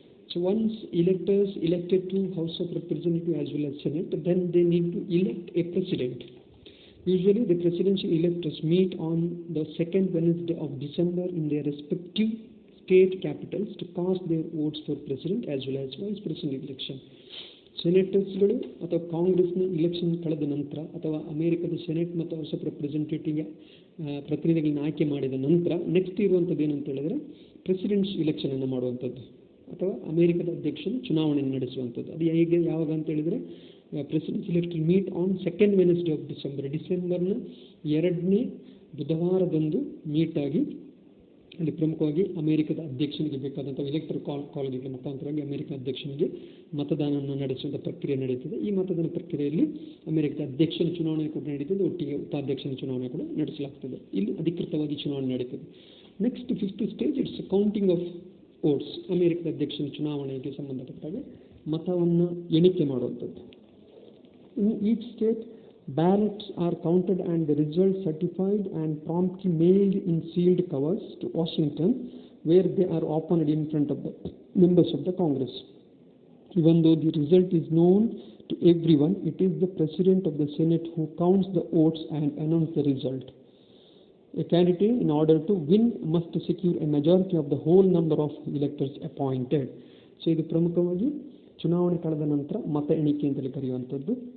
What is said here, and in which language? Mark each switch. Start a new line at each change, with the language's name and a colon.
English: So once electors elected to House of Representatives as well as Senate, then they need to elect a president. Usually the presidential electors meet on the second Wednesday of December in their respective state capitals to cast their votes for president as well as vice president election.
Kannada: ಸೆನೆಟರ್ಸ್ಗಳು ಅಥವಾ ಕಾಂಗ್ರೆಸ್ನ election ಕಳೆದ ನಂತರ ಅಥವಾ ಅಮೆರಿಕದ senate ಮತ್ತು house of ರೆಪ್ರೆಸೆಂಟೇಟಿವ್ಗೆ ಪ್ರತಿನಿಧಿಗಳನ್ನ ಆಯ್ಕೆ ಮಾಡಿದ ನಂತರ ನೆಕ್ಸ್ಟ್ ಇರುವಂಥದ್ದು ಏನಂತ ಹೇಳಿದರೆ ಪ್ರೆಸಿಡೆಂಟ್ಸ್ ಇಲೆಕ್ಷನನ್ನು ಮಾಡುವಂಥದ್ದು ಅಥವಾ ಅಮೆರಿಕದ ಅಧ್ಯಕ್ಷನ ಚುನಾವಣೆಯನ್ನು ನಡೆಸುವಂಥದ್ದು. ಅದು ಹೇಗೆ ಯಾವಾಗ ಅಂತ ಹೇಳಿದರೆ
English: president elected meet on second Wednesday of
Kannada: ಡಿಸೆಂಬರ್ನ 2ನೇ ಬುಧವಾರದಂದು ಮೀಟಾಗಿ ಅಲ್ಲಿ ಪ್ರಮುಖವಾಗಿ ಅಮೆರಿಕದ ಅಧ್ಯಕ್ಷನಿಗೆ ಬೇಕಾದಂಥ ಎಲೆಕ್ಟರ್ ಕಾಲೇಜಿನ ಮುಖಾಂತರವಾಗಿ ಅಮೆರಿಕ ಅಧ್ಯಕ್ಷನಿಗೆ ಮತದಾನವನ್ನು ನಡೆಸುವಂಥ ಪ್ರಕ್ರಿಯೆ ನಡೀತದೆ. ಈ ಮತದಾನ ಪ್ರಕ್ರಿಯೆಯಲ್ಲಿ ಅಮೆರಿಕದ ಅಧ್ಯಕ್ಷನ ಚುನಾವಣೆ ಕೂಡ ನಡೀತದೆ, ಒಟ್ಟಿಗೆ ಉಪಾಧ್ಯಕ್ಷನ ಚುನಾವಣೆ ಕೂಡ ನಡೆಸಲಾಗ್ತದೆ. ಇಲ್ಲಿ ಅಧಿಕೃತವಾಗಿ ಚುನಾವಣೆ ನಡೀತದೆ.
English: Next fifth stage it's counting of votes.
Kannada: ಅಮೆರಿಕದ ಅಧ್ಯಕ್ಷನ ಚುನಾವಣೆಗೆ ಸಂಬಂಧಪಟ್ಟಾಗ ಮತವನ್ನು ಎಣಿಕೆ ಮಾಡುವಂಥದ್ದು.
English: In each state ballots are counted and the results certified and promptly mailed in sealed covers to Washington, where they are opened in front of the members of the Congress. Even though the result is known to everyone, it is the President of the Senate who counts the votes and announces the result. A candidate, in order to win, must secure a majority of the whole number of electors appointed.
Kannada: So, ಇದು ಪ್ರಮುಖವಾಗಿ ಚುನಾವಣೆ ಕಳೆದ ನಂತರ ಮತ ಎಣಿಕೆ ಅಂತಲೇ ಕರೆಯುವಂಥದ್ದು.